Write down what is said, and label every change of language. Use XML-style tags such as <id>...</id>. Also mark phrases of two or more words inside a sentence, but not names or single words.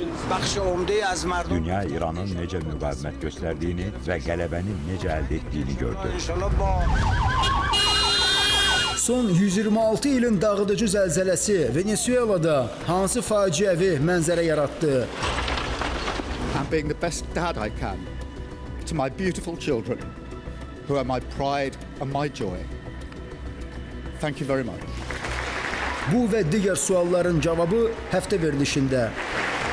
<az>Dünya İranın necə müqavimət göstərdiyini və qələbəni necə əldə etdiyini gördü. Son 126 ilin dağıdıcı zəlzələsi Venezuelada hansı faciəvi mənzərə yaratdı?</az> <en>I'm being the best dad I can to my beautiful children, who are my pride and my joy. Thank you very much.</en> <az>Bu və digər sualların cavabı həftə verilişində.</az>